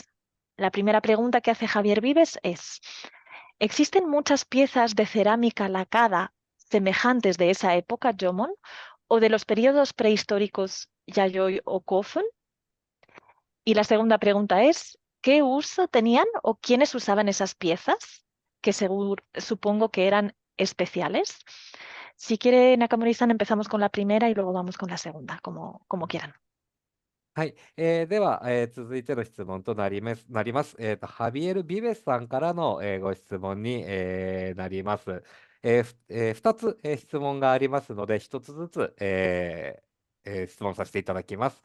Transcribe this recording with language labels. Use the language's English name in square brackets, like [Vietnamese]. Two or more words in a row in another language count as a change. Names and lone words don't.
[Spanish] La primera pregunta que hace Javier Vives es, ¿existen muchas piezas de cerámica lacada semejantes de esa época, Jomon, o de los periodos prehistóricos Yayoi o Kofun? Y la segunda pregunta es, ¿qué uso tenían o quiénes usaban esas piezas? Que supongo que eran especiales. Si quiere, Nakamori-san, empezamos con la primera y luego vamos con la segunda, como quieran. [Japanese] はい。では、続いての質問となります。ハビエル・ビベスさんからの、ご質問に、なります。2つ、質問がありますので、1つずつ、質問させていただきます。